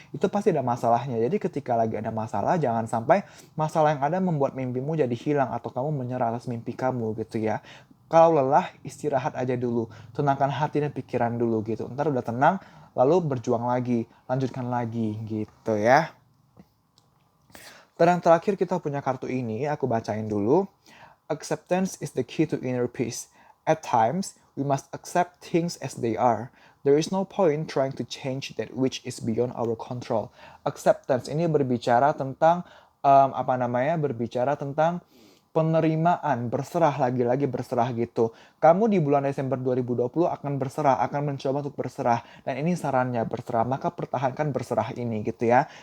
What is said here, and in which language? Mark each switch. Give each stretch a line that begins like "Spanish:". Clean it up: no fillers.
Indonesian: Itu pasti ada masalahnya. Jadi ketika lagi ada masalah, jangan sampai masalah yang ada membuat mimpimu jadi hilang atau kamu menyerah atas mimpi kamu gitu ya. Kalau lelah, istirahat aja dulu. Tenangkan hati dan pikiran dulu gitu. Ntar udah tenang, lalu berjuang lagi, lanjutkan lagi gitu ya. Dan yang terakhir kita punya kartu ini, aku bacain dulu.
English: Acceptance is the key to inner peace. At times, we must accept things as they are. There is no point trying to change that which is beyond our control.
Indonesian: Acceptance ini berbicara tentang apa namanya? Berbicara tentang penerimaan, berserah, lagi-lagi berserah gitu. Kamu di bulan Desember 2020 akan berserah, akan mencoba untuk berserah. Dan ini sarannya berserah, maka pertahankan berserah ini gitu ya.